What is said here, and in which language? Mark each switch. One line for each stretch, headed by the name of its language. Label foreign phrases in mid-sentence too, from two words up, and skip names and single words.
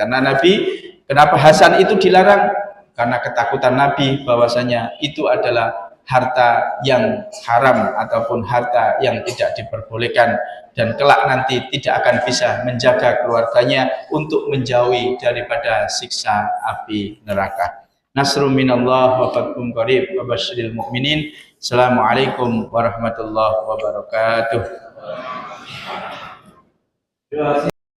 Indonesian: Karena Nabi, kenapa Hasan itu dilarang? Karena ketakutan Nabi bahwasanya itu adalah harta yang haram ataupun harta yang tidak diperbolehkan, dan kelak nanti tidak akan bisa menjaga keluarganya untuk menjauhi daripada siksa api neraka.
Arabic: نصر من الله وفتح قريب وبشر المؤمنين. السلام عليكم ورحمة الله وبركاته.